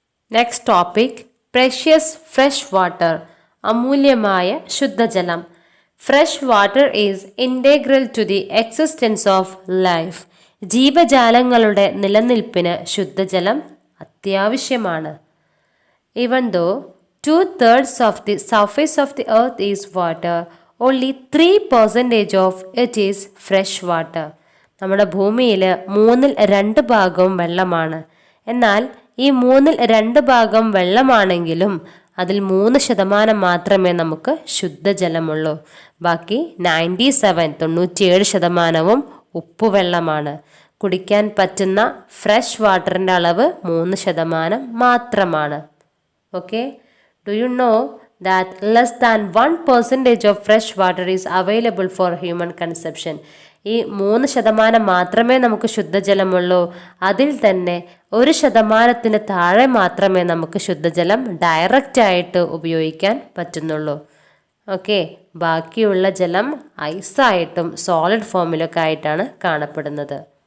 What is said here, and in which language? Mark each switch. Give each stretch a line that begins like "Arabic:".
English: next topic, precious fresh water,
Malayalam: അമൂല്യമായ ശുദ്ധജലം.
English: Fresh water is integral to the existence of life.
Malayalam: ജീവജാലങ്ങളുടെ നിലനിൽപ്പിന് ശുദ്ധജലം അത്യാവശ്യമാണ്.
English: Even though 2/3 of the surface of the earth is water, only 3% of it is fresh water.
Malayalam: നമ്മുടെ ഭൂമിയിൽ 2/3 ഭാഗവും വെള്ളമാണ്. എന്നാൽ ഈ 2/3 ഭാഗം വെള്ളമാണെങ്കിലും അതിൽ 3% മാത്രമേ നമുക്ക് ശുദ്ധജലമുള്ളൂ. ബാക്കി 97% ഉപ്പുവെള്ളമാണ്. കുടിക്കാൻ പറ്റുന്ന ഫ്രഷ് വാട്ടറിൻ്റെ അളവ് 3% മാത്രമാണ്.
English: Okay, do you know that less than 1% of fresh water is available for human consumption?
Malayalam: ഈ 3% മാത്രമേ നമുക്ക് ശുദ്ധജലമുള്ളൂ. അതിൽ തന്നെ 1% താഴെ മാത്രമേ നമുക്ക് ശുദ്ധജലം ഡയറക്റ്റ് ആയിട്ട് ഉപയോഗിക്കാൻ പറ്റുന്നുള്ളൂ. ഓക്കെ, ബാക്കിയുള്ള ജലം ഐസായിട്ടും സോളിഡ് ഫോമിലൊക്കെ ആയിട്ടാണ് കാണപ്പെടുന്നത്.